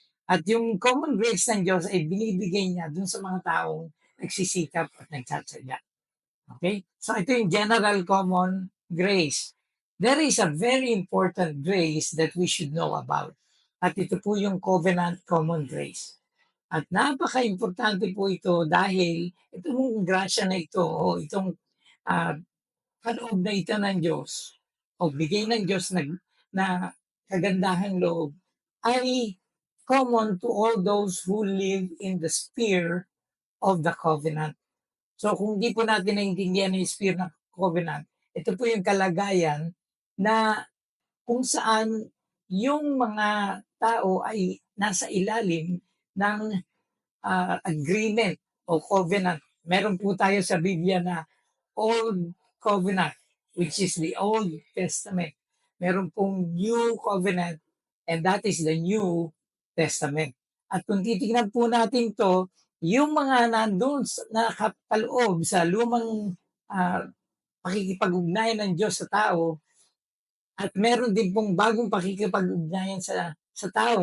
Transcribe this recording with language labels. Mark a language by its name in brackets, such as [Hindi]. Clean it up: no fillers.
[Filipino] At yung common grace ng Diyos ay binibigay niya dun sa mga taong nagsisikap at nagtsatsaga. [English] Okay? [Filipino] So ito yung [English] general common grace. There is a very important grace that we should know about. [Filipino] At ito po yung covenant common grace. At napaka-importante po ito dahil itong grasya na ito o itong uh, kaloob na ito ng Diyos o bigay ng Diyos na kagandahang loob ay [English] common to all those who live in the sphere of the covenant. [Filipino] So kung hindi po natin naiintindihan yung sphere ng covenant, ito po yung kalagayan na kung saan yung mga tao ay nasa ilalim ng agreement o covenant. Meron po tayo sa Biblia na Old Covenant, [English] which is the Old Testament. [Filipino] Meron pong [English] New Covenant, and that is the New Testament. [Filipino] At kung titignan po natin to, yung mga nandun na kapaloob sa lumang pakikipag-ugnayan ng Diyos sa tao, at meron din pong bagong pakikipag-ugnayan sa tao.